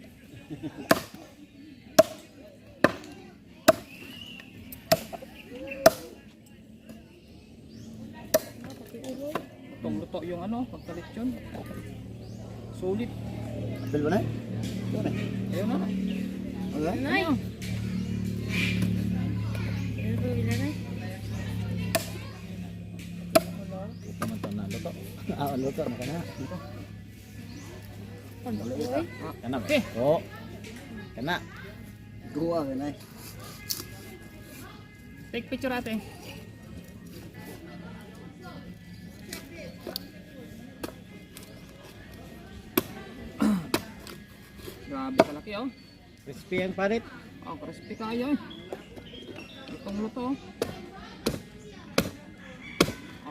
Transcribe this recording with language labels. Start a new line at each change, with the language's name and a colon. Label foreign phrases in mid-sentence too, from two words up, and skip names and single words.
Filipino: Lutong-luto yung ano, pagkalitsyon. Sulit.
Cebuano: Apil ba na?
Filipino: Ayun na. Okay. Nay.
Cebuano: Naman to na luto. Luto na kana. Kana. Oh. Kana. Dua kana.
English: Take picture
Cebuano: ate. Grabe kalaki oh. Crispy ang parit.
Filipino: Oh, crispy kayo eh. Lutong-luto. Oh,